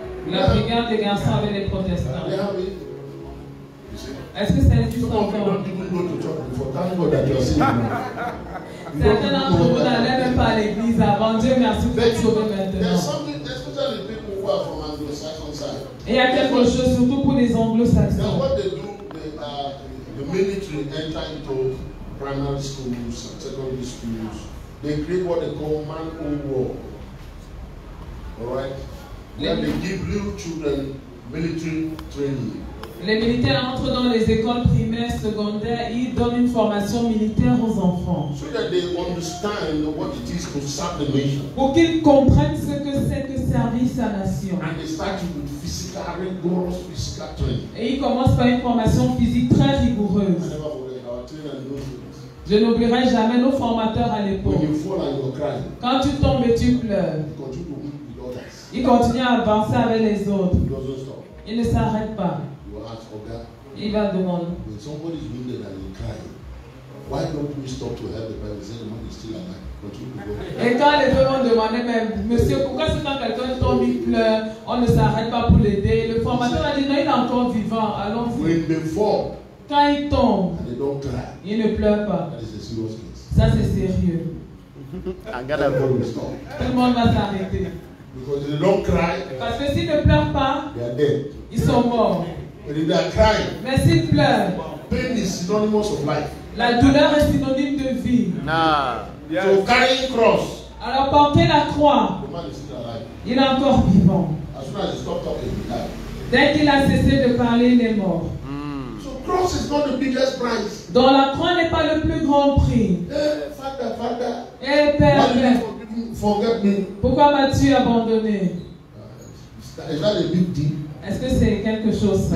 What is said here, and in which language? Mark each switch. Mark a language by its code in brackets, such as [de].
[fr] la brigade des garçons avec les protestants. [en] They have it. You see? [fr] Est-ce que ça existe [en] Some of you [fr] encore? [en] don't even go to church before. Thank God that you are saved now. [fr] Certains d'entre vous n'allaient même pas à l'église avant. Dieu merci pour être sauvé [en] There's [fr] maintenant. [en] something, especially people who are from Anglo-Saxon side. [fr] Et il y a quelque chose, surtout pour les [en] Now [fr] anglo-saxons. [en] what they do, the military enter into primary schools and secondary schools. They create what they call man-o-war. Alright? Where they give little children military training. [fr] Les militaires entrent dans les écoles primaires, secondaires, ils donnent une formation militaire aux enfants. [en] So that they understand what it is to serve the nation. [fr] Pour qu'ils comprennent ce que c'est que servir sa nation. [en] And they start with physical, rigorous physical training. [fr] Et ils commencent par une formation physique très [en] I [fr] rigoureuse. [en] never forget our trainer in those days. [fr] Je n'oublierai jamais nos formateurs à l'époque. [en] When you fall and you're crying, [fr] Quand tu tombes et tu pleures, [en] you continue to move with others. [fr] ils continuent à avancer avec les autres. [en] It doesn't stop. [fr] Ils ne s'arrêtent pas. [en] You will ask, okay, [fr] Il va demander. [en] when somebody is wounded and you're crying, why don't we stop to help the person? Say the man is still alive. Continue to go. [fr] Et quand les deux vont demander, mais monsieur, pourquoi c'est quand quelqu'un tombe, il pleure, on ne s'arrête pas pour l'aider? Le formateur a dit, non, il est encore vivant, allons-y. [en] When they fall [fr] Quand il tombe, [en] and they don't cry, [fr] il ne pleure pas. [en] that is a serious case. [fr] Ça, c'est sérieux. [en] Everybody will stop. [fr] Tout le monde va s'arrêter. [en] Because if they don't cry, [fr] Parce que s'ils ne pleurent pas, [en] they are dead. [fr] ils sont morts. [en] But if they are crying, [fr] Mais s'ils pleurent, [en] pain is synonymous of life. [fr] la douleur est synonyme de vie. Nah. [en] So carrying cross, [fr] Alors porter la croix, [en] the man is still alive. [fr] il est encore vivant. [en] As soon as he stopped talking, he died. [fr] Dès qu'il a cessé de parler, il est mort. [en] So cross is not the biggest price. [fr] Donc la croix n'est pas le plus grand prix. [en] Father, [fr] Eh Père, [en] why did [fr] Père, [en] you forget me? [fr] pourquoi m'as-tu abandonné? [en] Is that a big deal? [fr] Est-ce que c'est quelque chose ça?